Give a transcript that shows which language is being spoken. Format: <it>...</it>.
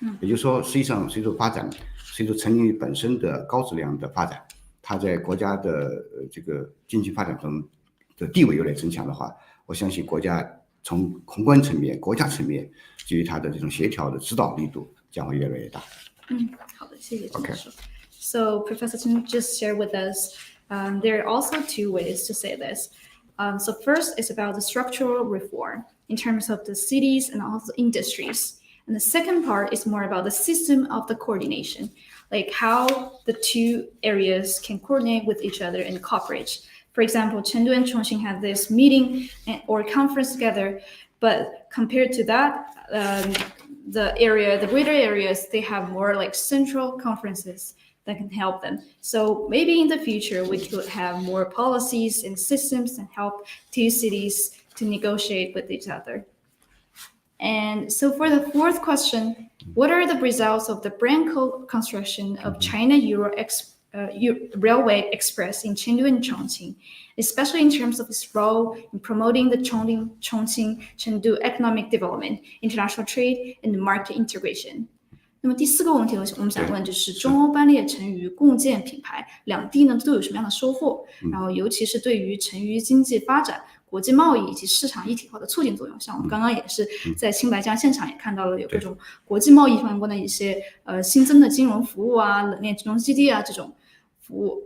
<zh>也就是说，实际上随着发展，随着成渝本身的高质量的发展，它在国家的这个经济发展中的地位有点增强的话，我相信国家从宏观层面、国家层面基于它的这种协调的指导力度将会越来越大。好的，谢谢陈教授。</zh> <en>So Professor Chen just shared with us, there are also two ways to say this. So first is about the structural reform in terms of the cities and also industries. And the second part is more about the system of the coordination, like how the two areas can coordinate with each other and cooperate. For example, Chengdu and Chongqing had this meeting or conference together, but compared to that, the greater areas, they have more like central conferences that can help them. So maybe in the future, we could have more policies and systems and help two cities to negotiate with each other. And so for the fourth question, what are the results of the brand construction of China-Euro Railway Express in Chengdu and Chongqing, especially in terms of its role in promoting the Chongqing-Chengdu economic development, international trade, and market integration?</en> <zh>那么第4个问题，我们想问就是中欧班列成渝共建品牌，两地呢都有什么样的收获？然后尤其是对于成渝经济发展、国际贸易以及市场一体化的促进作用。像我们刚刚也是在青白江现场也看到了有各种国际贸易相关的一些新增的金融服务啊、冷链金融基地啊这种服务。</zh>